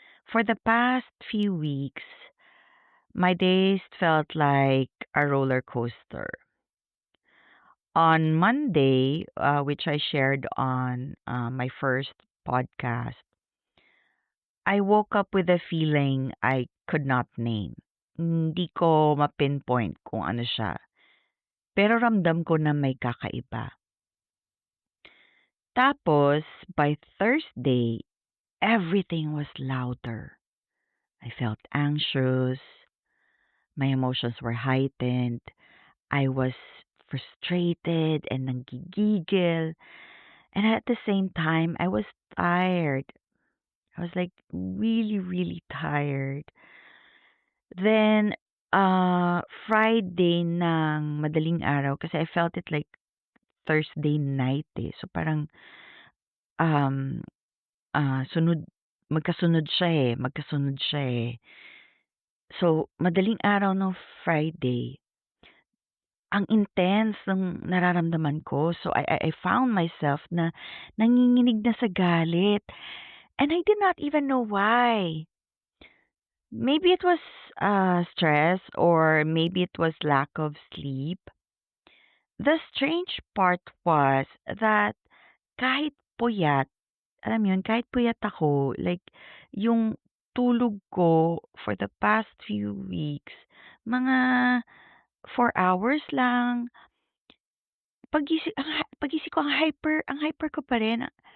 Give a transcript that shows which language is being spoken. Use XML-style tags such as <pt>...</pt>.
<en>For the past few weeks, my days felt like a roller coaster. On Monday, which I shared on my first podcast, I woke up with a feeling I could not name.</en> <tl>Hindi ko ma-pinpoint kung ano siya. Pero ramdam ko na may kakaiba.</tl> <en>Tapos, by Thursday, everything was louder. I felt anxious. My emotions were heightened. I was frustrated and</en> <tl>nanggigigil.</tl> <en>And at the same time, I was tired. I was like really, really tired. Then, Friday</en> <tl>ng madaling araw kasi</tl> <en>I felt it like Thursday night eh.</en> <tl>So parang um sunod magkasunod siya eh, magkasunod siya eh. So madaling araw ng Friday, ang intense ng nararamdaman ko.</tl> <en>So I found myself</en> <tl>na nanginginig na sa galit.</tl> <en>And I did not even know why. Maybe it was stress or maybe it was lack of sleep. The strange part was that</en> <tl>kahit puyat, alam mo yun, kahit puyat ako, like, yung tulog ko</tl> <en>for the past few weeks,</en> <tl>mga 4 hours lang. Pagising ko ang hyper ko pa rin.</tl>